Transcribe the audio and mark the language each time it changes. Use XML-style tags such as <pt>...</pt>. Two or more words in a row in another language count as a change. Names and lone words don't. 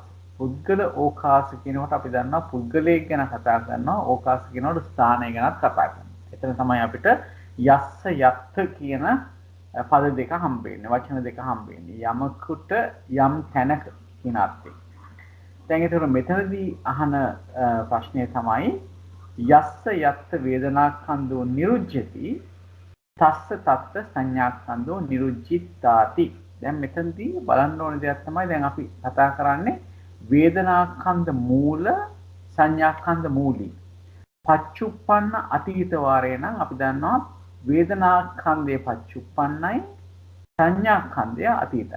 <si>පුද්ගල ඕකාස කියනකොට අපි දන්නවා පුද්ගලයෙක් ගැන කතා කරනවා, ඕකාස කියනකොට ස්ථානය ගැනත් කතා කරනවා. එතන තමයි අපිට</si> <pi>යස්ස යත්ත</pi> <si>කියන පද දෙක හම්බ වෙන්නේ, වචන දෙක හම්බ වෙන්නේ. යමකට යම් තැනක කියන අර්ථයෙන්. දැන් ඒතර මෙතනදී අහන ප්‍රශ්නය තමයි</si> <pi>යස්ස යත්ත වේදනාස්කන්ධෝ නිරුජ්ජති තස්ස තත්ත සංඥාස්කන්ධෝ නිරුජ්ජිතාති.</pi> <si>දැන් මෙතනදී බලන්න ඕන දෙයක් තමයි දැන් අපි කතා කරන්නේ</si> <pi>වේදනාස්කන්ධ මූල සංඥාස්කන්ධ මූලී.</pi> <si>පච්චුප්පන්න අතීත වාරය නම් අපි දන්නවා වේදනාස්කන්ධයේ පච්චුප්පන්නයි සංඥාස්කන්ධය අතීතයි.</si>